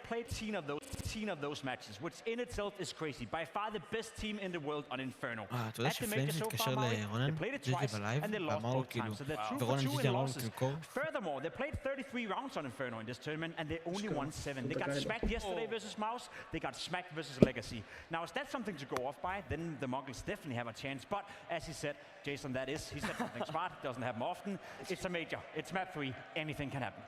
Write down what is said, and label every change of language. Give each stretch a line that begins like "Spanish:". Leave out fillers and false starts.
English: They had played 10 of those matches, which in itself is crazy. By far the best team in the world on Inferno.
Hebrew: אתה יודע שפליימס התקשר לרונן ג'יג'י בלייב, ואמר לו כאילו, ורונן ג'יג'י אמר לו תמכור.
English: Furthermore, they played 33 rounds on Inferno in this tournament, and they only won 7. They got smacked yesterday versus Mouse, they got smacked versus Legacy. Now, is that something to go off by? Then the Mongols definitely have a chance, but as he said, Jason, he said something smart, doesn't happen often. It's a major, it's map 3, anything can happen.